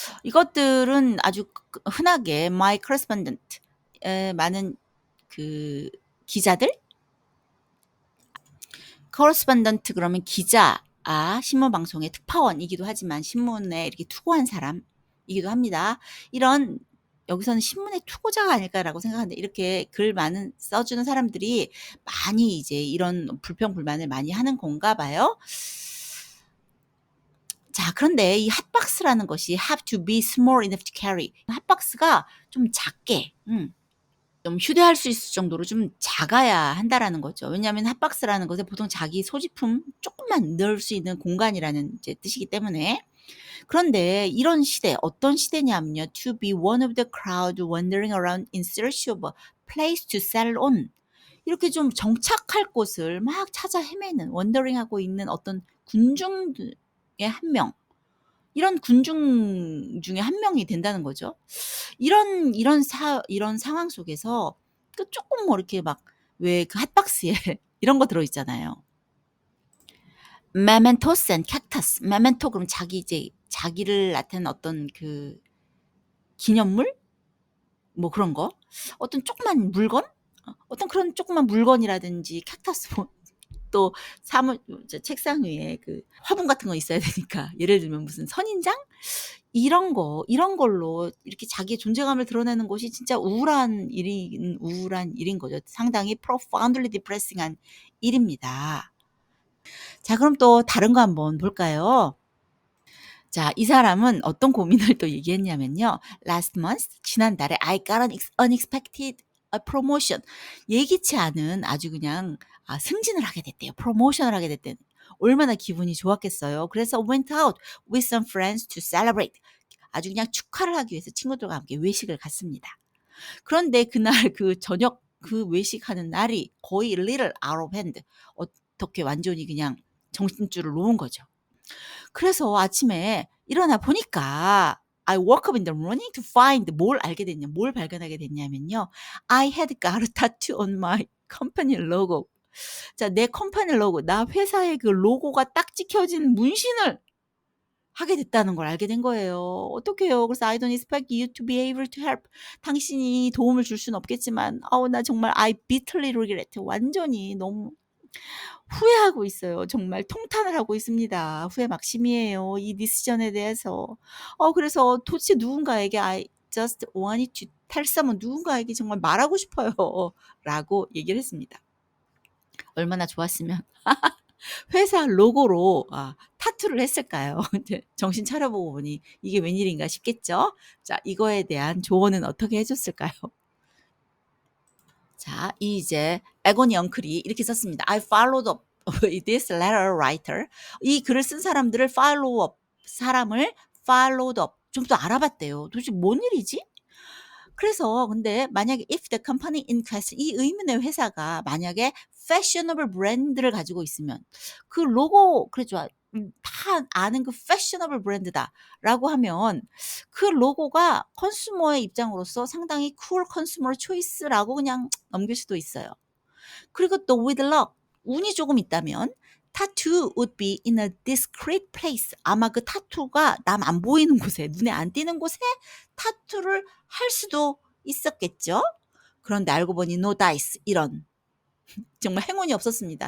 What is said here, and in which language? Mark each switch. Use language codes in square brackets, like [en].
[ko] 이것들은 아주 흔하게 [en] my correspondent [ko] 많은 그 기자들 correspondent 그러면 기자, 신문 방송의 특파원이기도 하지만 신문에 이렇게 투고한 사람이기도 합니다. 이런 여기서는 '신문의 투고자가 아닐까.'라고 생각하는데 이렇게 글 많은 써 주는 사람들이 많이 이제 이런 불평 불만을 많이 하는 건가 봐요. 자 그런데 이 핫박스라는 것이 [en] have to be small enough to carry. [ko] 핫박스가 좀 작게 좀 휴대할 수 있을 정도로 좀 작아야 한다라는 거죠. 왜냐하면 핫박스라는 것은 보통 자기 소지품 조금만 넣을 수 있는 공간이라는 이제 뜻이기 때문에. 그런데 이런 시대 어떤 시대냐면요. [en] To be one of the crowd wandering around in search of a place to settle on. [ko] 이렇게 좀 정착할 곳을 막 찾아 헤매는 원더링하고 있는 어떤 군중 중에 한 명. 이런 군중 중에 한 명이 된다는 거죠. 이런 상황 속에서 그 쪼끔 뭐 이렇게 막 왜 그 핫박스에 이런 거 들어 있잖아요. [en] mementos and cactus. [ko] memento 그럼 자기 이제 자기를 나타내는 어떤 그 기념물? 뭐 그런 거. 어떤 조그만 물건? 어떤 그런 조그만 물건이라든지 칵타스 뭐 또 사무 책상 위에 그 화분 같은 거 있어야 되니까 예를 들면 무슨 선인장? 이런 걸로 이렇게 자기의 존재감을 드러내는 것이 진짜 우울한 일인 거죠. 상당히 [en] profoundly depressing [ko] 한 일입니다. 자 그럼 또 다른 거 한번 볼까요? 자 이 사람은 어떤 고민을 또 얘기했냐면요. [en] "Last month [ko] 지난달에 [en] I got an unexpected promotion." [ko] 예기치 않은 아주 그냥 승진을 하게 됐대요. 프로모션을 하게 됐대요. 얼마나 기분이 좋았겠어요. 그래서 [en] went out with some friends to celebrate. [ko] 아주 그냥 축하를 하기 위해서 친구들과 함께 외식을 갔습니다. 그런데 그날 그 저녁 그 외식하는 날이 거의 [en] little out of hand. [ko] 어떻게 완전히 그냥 정신줄을 놓은 거죠. 그래서 아침에 일어나 보니까 [en] I woke up in the morning to find [ko] 뭘 알게 됐냐 뭘 발견하게 됐냐면요. [en] I had got a tattoo on my company logo. [ko] 자 내 컴퍼니 로고 나 회사의 그 로고가 딱 찍혀진 문신을 하게 됐다는 걸 알게 된 거예요. 어떡해요. 그래서 [en] "I don't expect you to be able to help." [ko] 당신이 도움을 줄 수는 없겠지만 나 정말 [en] I bitterly regret. [ko] 완전히 너무 후회하고 있어요. 정말 통탄을 하고 있습니다. 후회 막심이에요. 이 디시전에 대해서. 그래서 도대체 누군가에게 [en] I just wanted to tell someone [ko] 누군가에게 정말 말하고 싶어요. 라고 얘기를 했습니다. 얼마나 좋았으면 회사 로고로 타투를 했을까요? 이제 정신 차려보고 보니 이게 웬일인가 싶겠죠? 자, 이거에 대한 조언은 어떻게 해 줬을까요? 자, 이제 에고니 엉클이 이렇게 썼습니다. [en] I followed up with this letter writer. [ko] 이 글을 쓴 사람들을 [en] follow up, [ko] 사람을 followed up. 좀 더 알아봤대요. 도대체 뭔 일이지? 그래서 근데 만약에 [en] if the company in question [ko] 이 의문의 회사가 만약에 fashionable 브랜드를 가지고 있으면 그 로고 그렇죠. 다 아는 그 fashionable 브랜드다라고 하면 그 로고가 컨슈머의 입장으로서 상당히 [en] cool consumer choice [ko] 라고 그냥 넘길 수도 있어요. 그리고 또 [en] with luck [ko] 운이 조금 있다면 [en] tattoo would be in a discreet place. [ko] 아마 그 타투가 남 안 보이는 곳에 눈에 안 띄는 곳에 타투를 할 수도 있었겠죠. 그런데 알고 보니 [en] no dice [ko] 이런 정말 행운이 없었습니다.